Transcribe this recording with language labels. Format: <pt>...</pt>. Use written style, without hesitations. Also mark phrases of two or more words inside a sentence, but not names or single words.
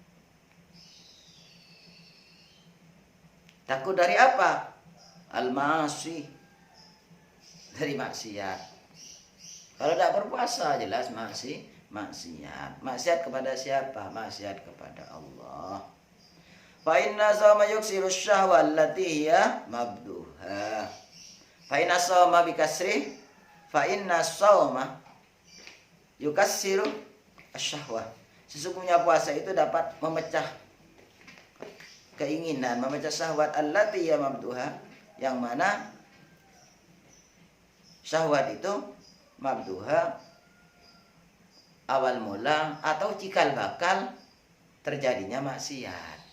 <id>Takut dari apa? Al-ma'asi, dari maksiat. Kalau tidak berpuasa jelas maksiat. Maksiat kepada siapa? Maksiat kepada Allah.</id> <ar>فإن الصوم يكسر الشهوة التي هي مبدؤها. فإن الصوم بكسر فإن الصوم يكسر الشهوة.</ar> <id>Sesungguhnya puasa itu dapat memecah keinginan, memecah syahwat</id> <ar>التي هي مبدؤها,</ar> <id>yang mana syahwat itu mabduha awal mula atau cikal bakal terjadinya maksiat.</id>